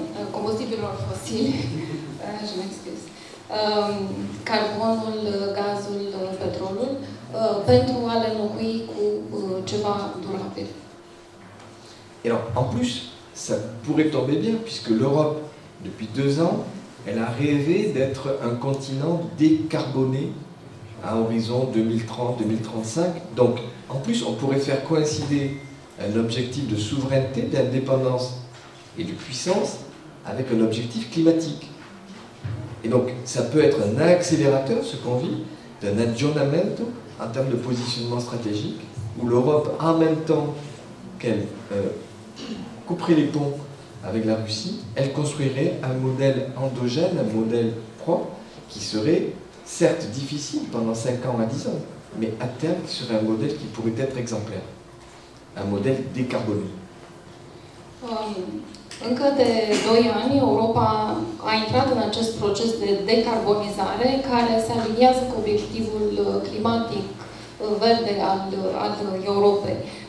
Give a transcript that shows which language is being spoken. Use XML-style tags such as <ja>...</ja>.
<ro>Combustibilor fosili,</ro> <fr>je m'excuse,</fr> <ro>carbonul, gazul, petrolul, pentru a le înlocui cu ceva durabil.</ro> <fr>Et alors, en plus, ça pourrait tomber bien, puisque l'Europe, depuis 2 ans, elle a rêvé d'être un continent décarboné à horizon 2030-2035. Donc, en plus, on pourrait faire coïncider un objectif de souveraineté, d'indépendance et de puissance avec un objectif climatique. Et donc, ça peut être un accélérateur, ce qu'on vit, d'un aggiornamento en termes de positionnement stratégique, où l'Europe, en même temps qu'elle couperait les ponts avec la Russie, elle construirait un modèle endogène, un modèle propre, qui serait certes difficile pendant 5 ans à 10 ans, mais à terme qui serait un modèle qui pourrait être exemplaire. Un modèle décarboné.</fr> <ro>Încă de 2 ani, Europa a intrat în acest proces de decarbonizare care se aliniază cu obiectivul climatic verde al Europei.</ro>